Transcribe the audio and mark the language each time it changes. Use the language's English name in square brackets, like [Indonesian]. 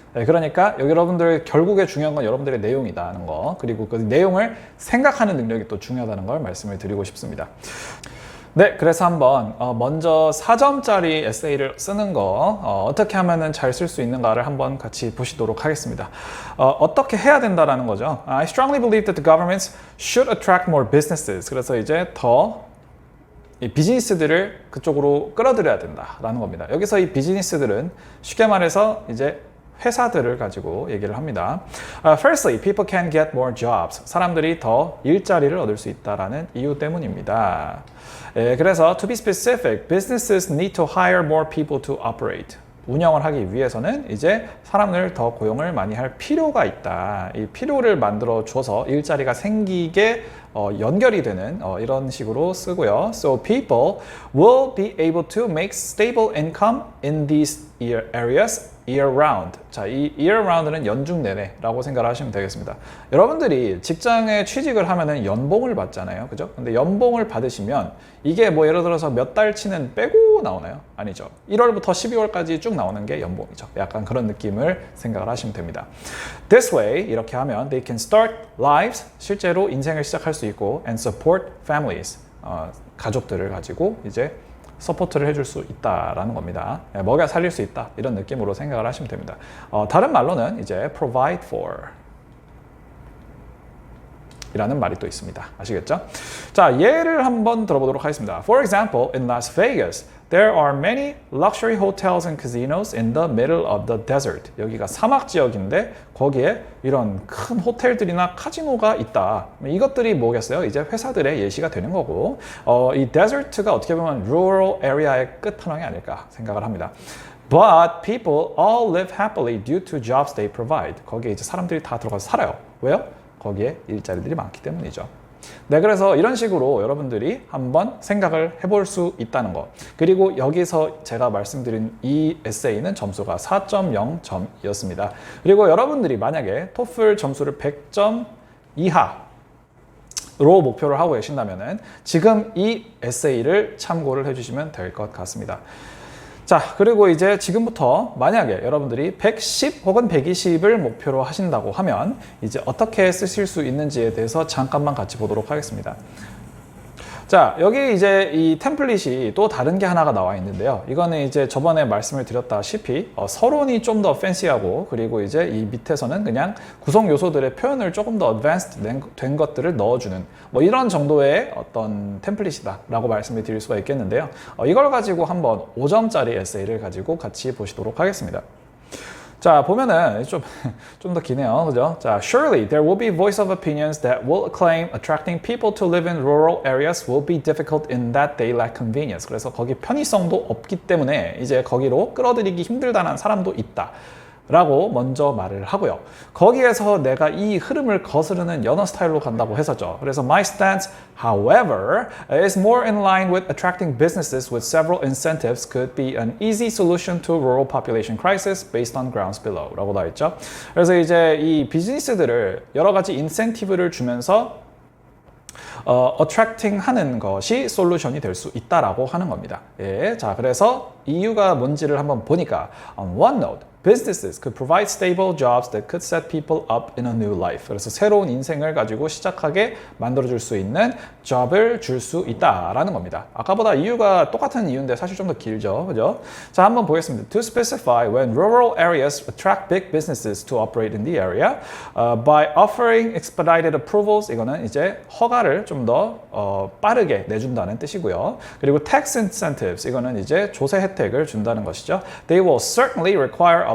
[Korean] 네, 그러니까 여기 여러분들 결국에 중요한 건 여러분들의 내용이다는 거, 그리고 그 내용을 생각하는 능력이 또 중요하다는 걸 말씀을 드리고 싶습니다. 네, 그래서 한번 먼저 4점짜리 에세이를 쓰는 거 어떻게 하면 잘 쓸 수 있는가를 한번 같이 보시도록 하겠습니다. 어떻게 해야 된다라는 거죠. [English] I strongly believe that the governments should attract more businesses. [Korean] 그래서 이제 더 이 비즈니스들을 그쪽으로 끌어들여야 된다라는 겁니다. 여기서 이 비즈니스들은 쉽게 말해서 이제 회사들을 가지고 얘기를 합니다. [English] Firstly, people can get more jobs. [Korean] 사람들이 더 일자리를 얻을 수 있다라는 이유 때문입니다. 그래서 [English] to be specific, businesses need to hire more people to operate. [Korean] 운영을 하기 위해서는 이제 사람을 더 고용을 많이 할 필요가 있다. 이 필요를 만들어 줘서 일자리가 생기게 연결이 되는 이런 식으로 쓰고요. [English] So people will be able to make stable income in these areas year round. [Korean] 자, 이 year round는 연중 내내라고 생각을 하시면 되겠습니다. 여러분들이 직장에 취직을 하면은 연봉을 받잖아요. 그죠? 근데 연봉을 받으시면 이게 뭐 예를 들어서 몇 달치는 빼고 나오나요? 아니죠. 1월부터 12월까지 쭉 나오는 게 연봉이죠. 약간 그런 느낌을 생각을 하시면 됩니다. [English] This way, [Korean] 이렇게 하면 [English] they can start lives, [Korean] 실제로 인생을 시작할 수 있고 [English] and support families, [Korean] 가족들을 가지고 이제 서포트를 해줄 수 있다라는 겁니다. 먹여 살릴 수 있다 이런 느낌으로 생각을 하시면 됩니다. 다른 말로는 이제 [English] provide for [Korean] 이라는 말이 또 있습니다. 아시겠죠? 자, 예를 한번 들어보도록 하겠습니다. [English] For example, in Las Vegas, there are many luxury hotels and casinos in the middle of the desert. [Korean] 여기가 사막 지역인데 거기에 이런 큰 호텔들이나 카지노가 있다. 이것들이 뭐겠어요? 이제 회사들의 예시가 되는 거고, 이 desert가 어떻게 보면 [English] rural area [Korean] 의 끝판왕이 아닐까 생각을 합니다. [English] But people all live happily due to jobs they provide. [Korean] 거기에 이제 사람들이 다 들어가서 살아요. 왜요? 거기에 일자리들이 많기 때문이죠. 네, 그래서 이런 식으로 여러분들이 한번 생각을 해볼 수 있다는 거. 그리고 여기서 제가 말씀드린 이 에세이는 점수가 4.0점이었습니다. 그리고 여러분들이 만약에 토플 점수를 100점 이하로 목표를 하고 계신다면 지금 이 에세이를 참고를 해주시면 될 것 같습니다. 자, 그리고 이제 지금부터 만약에 여러분들이 110 혹은 120을 목표로 하신다고 하면 이제 어떻게 쓰실 수 있는지에 대해서 잠깐만 같이 보도록 하겠습니다. 자, 여기 이제 이 템플릿이 또 다른 게 하나가 나와 있는데요. 이거는 이제 저번에 말씀을 드렸다시피 서론이 좀 더 팬시하고, 그리고 이제 이 밑에서는 그냥 구성 요소들의 표현을 조금 더 어드밴스드 된 것들을 넣어주는 뭐 이런 정도의 어떤 템플릿이다 라고 말씀을 드릴 수가 있겠는데요. 이걸 가지고 한번 5점짜리 에세이를 가지고 같이 보시도록 하겠습니다. 자, 보면은 좀 더 기네요. 그죠? 자, [English] surely there will be voice of opinions that will claim attracting people to live in rural areas will be difficult in that they lack convenience. [Korean] 그래서 거기 편의성도 없기 때문에 이제 거기로 끌어들이기 힘들다는 사람도 있다. 라고 먼저 말을 하고요. 거기에서 내가 이 흐름을 거스르는 연어 스타일로 간다고 했었죠. 그래서 [English] my stance, however, is more in line with attracting businesses with several incentives could be an easy solution to rural population crisis based on grounds below [Korean] 라고 나와 있죠. [English] 그래서 이제 이 비즈니스들을 여러 가지 인센티브를 주면서 attracting 하는 것이 솔루션이 될 수 있다라고 하는 겁니다. [Korean] 예, 자, 그래서 이유가 뭔지를 한번 보니까 [English] on one note, businesses could provide stable jobs that could set people up in a new life. [Korean] 그래서 새로운 인생을 가지고 시작하게 만들어줄 수 있는 job을 줄 수 있다라는 겁니다. 아까보다 이유가 똑같은 이유인데 사실 좀 더 길죠, 그죠? 자, 한번 보겠습니다. [English] To specify, when rural areas attract big businesses to operate in the area, by offering expedited approvals, [Korean] 이거는 이제 허가를 좀 더 빠르게 내준다는 뜻이고요. 그리고 tax incentives, 이거는 이제 조세 혜택을 준다는 것이죠. [English] They will certainly require a